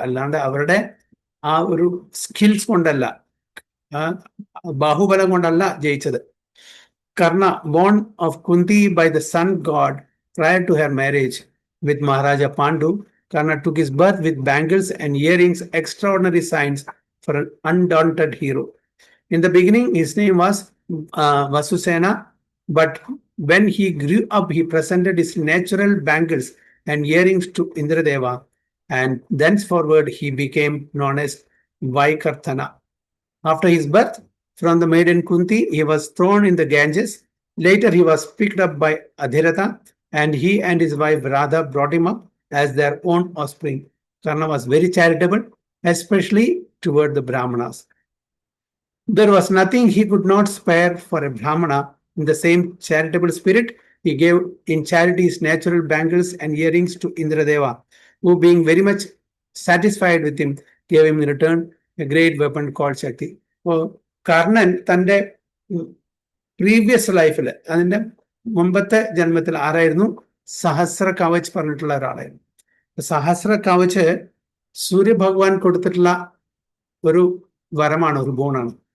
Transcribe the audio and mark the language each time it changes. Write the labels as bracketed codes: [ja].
[ml] അല്ലാണ്ട് അവരുടെ ആ ഒരു സ്കിൽസ് കൊണ്ടല്ല, ബാഹുബലം കൊണ്ടല്ല ജയിച്ചത്. [en] Karna, born of Kunti by the sun god prior to her marriage with Maharaja Pandu, Karna took his birth with bangles and earrings, extraordinary signs for an undaunted hero. In the beginning, his name was Vasusena, but when he grew up, he presented his natural bangles and earrings to Indradeva, and thenceforward he became known as Vaikarthana. After his birth, from the maiden Kunti, he was thrown in the Ganges. Later, he was picked up by Adhiratha, and he and his wife Radha brought him up as their own offspring. Karna was very charitable, especially toward the Brahmanas. There was nothing he could not spare for a Brahmana. In the same charitable spirit, he gave in charity his natural bangles and earrings to Indradeva, who, being very much satisfied with him, gave him in return a great weapon called Shakti. [ml] Karnan തൻ്റെ previous ലൈഫിൽ, അതിൻ്റെ മുമ്പത്തെ ജന്മത്തിൽ ആരായിരുന്നു? സഹസ്ര കവച് പറഞ്ഞിട്ടുള്ള ഒരാളായിരുന്നു. സഹസ്ര കവച് സൂര്യഭഗവാൻ കൊടുത്തിട്ടുള്ള ഒരു വരമാണ്, ഒരു ബോണാണ്.